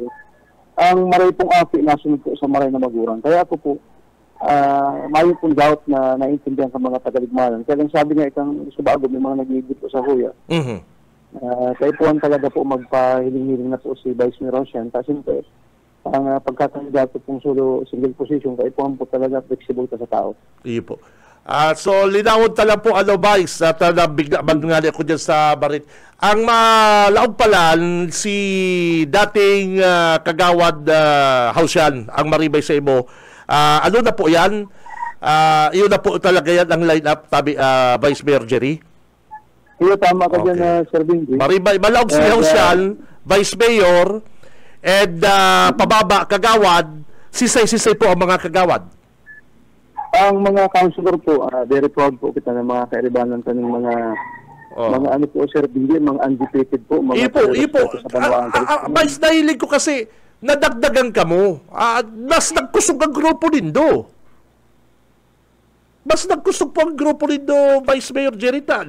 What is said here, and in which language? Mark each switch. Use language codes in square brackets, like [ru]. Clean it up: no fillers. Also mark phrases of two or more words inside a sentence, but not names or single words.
[bik] Ang maray pong api nasunod po sa maray na magurang. Kaya ako po, mayo pong doubt na naintindihan ka mga tagaligmanan. Kaya lang sabi nga ikang subago, may mga nag-iigit po sa kuya. Kaya po ang talaga po magpahiling-hiling na po si Vice Mayor Ocean. Kasi po, ang pagkakandidato pong [en] solo single position, [bik] kaya po ang po talaga flexible ka sa tao. Iyo po. So, linawon talaga po, Vice, at nabigla mangali ako dyan sa Barit. Ang malaog pala, si dating kagawad Hausyan, ang maribay sa imo, ano na po yan? Iyon na po talaga yan ang line-up, Vice Mayor Jerry? Iyo, tama ka dyan, Sir Benji. Maribay, malaog si Hausyan, Vice Mayor, and pababa, kagawad, sisay-sisay po ang mga kagawad. Ang mga councilor po, [en] very proud [bik] po kita ng mga kairibanan kaning mga ano po, Sir Benji, mga undefeated po. Mga Ipo. Vice, nahilig ko kasi nadagdagan ka mo. Mas nagkusog ang grupo nindo. Mas nagkusog po ang grupo nindo, Vice Mayor Jerita.